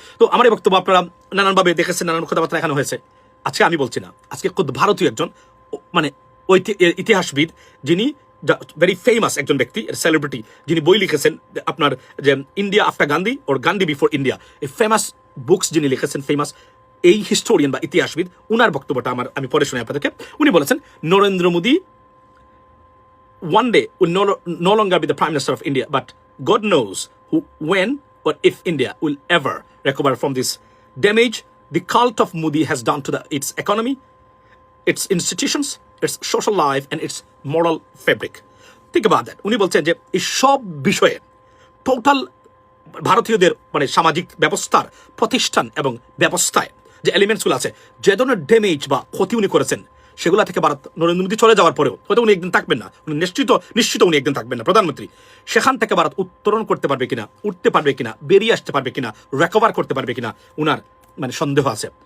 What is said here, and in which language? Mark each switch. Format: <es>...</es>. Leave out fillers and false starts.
<bn>তো আমার এই বক্তব্য আপনারা নানানভাবে দেখেছেন, নানান কথাবার্তা এখানে হয়েছে। আজকে আমি বলছি না, আজকে খুব ভারতীয় একজন মানে ইতিহাসবিদ, যিনি</bn> <en>very famous</en> <bn>একজন ব্যক্তি, সেলিব্রিটি, যিনি বই লিখেছেন আপনার যে ইন্ডিয়া আফটার গান্ধী ওর গান্ধী বিফোর ইন্ডিয়া, এই ফেমাস বুকস যিনি লিখেছেন, ফেমাস এই হিস্টোরিয়ান বা ইতিহাসবিদ, উনার বক্তব্যটা আমি পরে শুনে আপনাদেরকে। উনি বলেছেন</bn> <en>Narendra Modi one day will no longer be the Prime Minister of India, but God knows when or if India will ever recover from this damage the cult of Modi has done to its economy, its institutions, its social life, and its moral fabric. Think about that.</en> <bn>উনি বলছেন যে এই সব বিষয়ে total ভারতীয়দের মানে সামাজিক ব্যবস্থার, প্রতিষ্ঠান এবং ব্যবস্থায় যে এলিমেন্টসগুলো আছে, যে ধরনের ড্যামেজ বা ক্ষতি উনি করেছেন, সেগুলো থেকে ভারত নরেন্দ্র মোদী চলে যাওয়ার পরেও, হয়তো উনি একদিন থাকবেন না, উনি নিশ্চিত উনি একদিন থাকবেন না প্রধানমন্ত্রী, সেখান থেকে ভারত উত্তরণ করতে পারবে কিনা, উঠতে পারবে কিনা, বেরিয়ে আসতে পারবে কিনা, রিকভার করতে পারবে কিনা, উনার মানে সন্দেহ আছে।</bn>